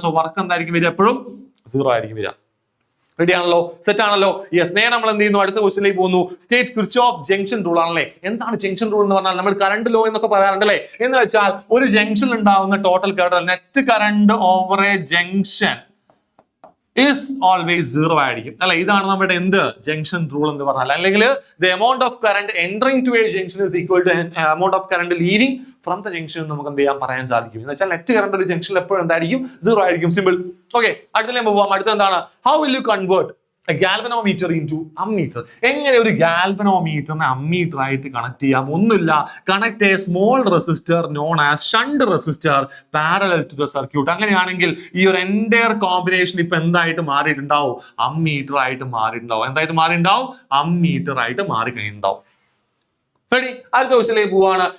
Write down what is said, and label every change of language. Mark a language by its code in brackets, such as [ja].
[ml] So work എന്തായിരിക്കും വരിക? എപ്പോഴും 0 ആയിരിക്കും വരിക. റെഡി ആണല്ലോ? സെറ്റ് ആണല്ലോ? യെസ്, നേരെ നമ്മൾ എന്ത് ചെയ്യുന്നു? അടുത്ത ക്വസ്റ്റ്യനിലേക്ക് പോകുന്നു. സ്റ്റേറ്റ് കിർച്ചോഫ് ജംഗ്ഷൻ റൂൾ ആണല്ലേ. എന്താണ് ജംഗ്ഷൻ റൂൾ എന്ന് പറഞ്ഞാൽ? നമ്മൾ കറണ്ട് ലോ എന്നൊക്കെ പറയാറുണ്ട് അല്ലേ. എന്ന് വെച്ചാൽ ഒരു ജംഗ്ഷനിൽ ഉണ്ടാവുന്ന total current, [en] net current over a junction is always zero [ml] ആയിരിക്കും അല്ലെ. ഇതാണ് നമ്മുടെ എന്ത് ജംഗ്ഷൻ റൂൾ എന്ന് പറഞ്ഞാൽ. അല്ലെങ്കിൽ [en] the amount of current entering to a junction is equal to amount of current leaving from the junction [ml] നമുക്ക് എന്ത് ചെയ്യാൻ പറയാൻ സാധിക്കും. എന്ന് വെച്ചാൽ നെറ്റ് കറണ്ട് ഒരു ജംഗ്ഷനിൽ എപ്പോഴും എന്തായിരിക്കും, സീറോ ആയിരിക്കും. സിമ്പിൾ. ഓക്കെ, അടുത്തതിലേക്ക് പോവാം. അടുത്ത എന്താണ്, [en] how will you convert a galvanometer into ammeter? [ml] എങ്ങനെ ഒരു ഗാൽവനോമീറ്ററിനെ അമ്മീറ്റർ ആയിട്ട് കണക്ട് ചെയ്യാം? ഒന്നുമില്ല, [en] Connect a small resistor known as shunt resistor parallel to the circuit. [ml] അങ്ങനെയാണെങ്കിൽ ഈ ഒരു എൻറ്റയർ കോമ്പിനേഷൻ ഇപ്പൊ എന്തായിട്ട് മാറിയിട്ടുണ്ടാവും, അമ്മീറ്റർ ആയിട്ട് മാറിയിട്ടുണ്ടാവും. എന്തായിട്ട് മാറിയിട്ടുണ്ടാവും, അമ്മീറ്റർ ആയിട്ട് മാറി കഴിഞ്ഞിട്ടുണ്ടാവും. റെഡി, അടുത്ത ക്വസ്റ്റ്യനിലേക്ക് പോവാണ്.